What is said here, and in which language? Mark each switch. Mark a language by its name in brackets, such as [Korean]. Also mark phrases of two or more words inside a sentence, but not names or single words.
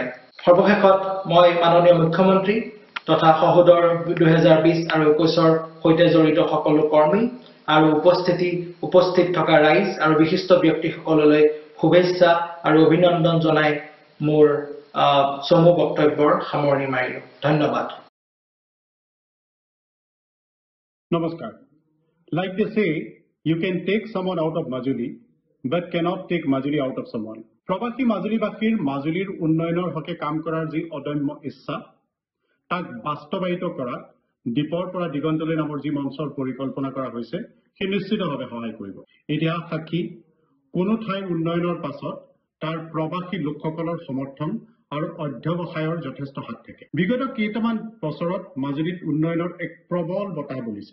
[Assamese] সৰ্বশেষত মই মাননীয় মুখ্যমন্ত্ৰী তথা সহোদৰ 2020 আৰু 21ৰ সৈতে জড়িত সকলো কৰ্মী আৰু উপস্থিত থকা ৰাইজ আৰু বিশিষ্ট ব্যক্তিসকললৈ শুভেচ্ছা আৰু অভিনন্দন জনাই মোৰ চমু বক্তব্যৰ সামৰণি মাৰিলো। ধন্যবাদ। Namaskar. [English] Like they say, you can take someone out of Majuli, but cannot take Majuli out of someone. [Assamese] Probably মাজুলী বাকীৰ, মাজুলীৰ উন্নয়নৰ হকে কাম কৰাৰ যি অদম্য ইচ্ছা, তাক বাস্তবায়িত কৰাত দ্বীপৰ পৰা দিগন্তলৈ নামৰ যি মঞ্চৰ পৰিকল্পনা কৰা হৈছে সেই নিশ্চিতভাৱে সহায় কৰিব। ইতিহাস সাক্ষী কোনো ঠাইৰ উন্নয়নৰ পাছত তাৰ প্ৰবাসী লোকসকলৰ সমৰ্থন আৰু অধ্যৱসায়ৰ যথেষ্ট হাত থাকে। বিগত কেইটামান বছৰত মাজুলীত উন্নয়নৰ এক প্ৰবল বতাহ বলিছে।